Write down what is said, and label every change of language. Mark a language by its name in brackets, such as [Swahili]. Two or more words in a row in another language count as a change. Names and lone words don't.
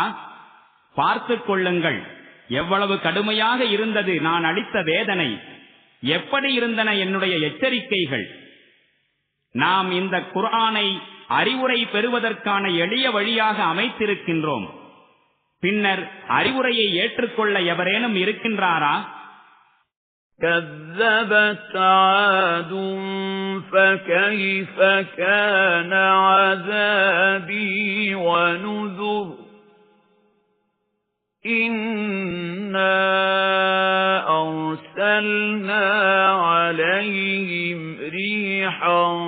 [Tamil] பார்த்துக் கொள்ளுங்கள், எவ்வளவு கடுமையாக இருந்தது நான் அளித்த வேதனை, எப்படி இருந்தன என்னுடைய எச்சரிக்கைகள். நாம் இந்த குர்ஆனை அறிவுரை பெறுவதற்கான எளிய வழியாக அமைத்திருக்கின்றோம். பின்னர் அறிவுரையை ஏற்றுக்கொள்ள எவரேனும் இருக்கின்றாரா? [Arabic] كذبت عاد فكيف كان عذابي ونذر إنا أرسلنا عليهم ريحا